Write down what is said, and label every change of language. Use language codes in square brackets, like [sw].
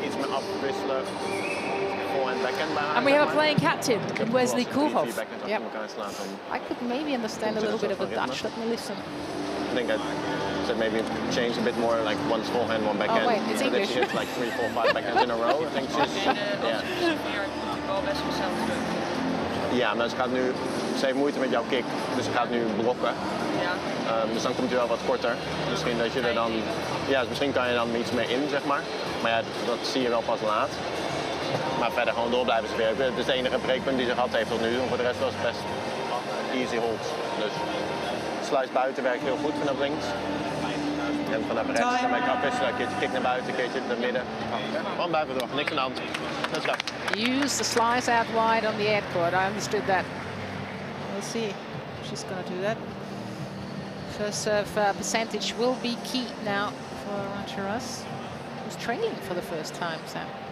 [en] And we have a playing captain in Wesley Koolhof. Yep. I could maybe understand a little bit of the Dutch. Let me listen. I think I said maybe change a bit more, like one's forehand, one backhand. Oh wait, it's so English. That she hits like 3, 4, 5 backhands in a row. I think she's, [nl] ja, maar ze heeft moeite met jouw kick, dus ze gaat nu blokken. Dus dan komt hij wel wat korter. Misschien dat je er dan, ja, misschien kan je dan iets mee in, zeg maar. Maar ja, dat zie je wel pas laat. Maar verder gewoon door blijven werken. Het is het enige breekpunt die ze gehad heeft tot nu. En voor de rest was het best easy hold. Dus slice buiten werkt heel goed vanaf links. En vanaf rechts kan je afwisselen. Een keertje kick naar buiten, een keertje naar midden. Gewoon blijven door, niks aan de hand. [en] Let's go. Use the slice out wide on the air court. I understood that. We'll see if she's going to do that. First serve percentage will be key now for Arantxa Rus, who's trailing for the first time, Sam.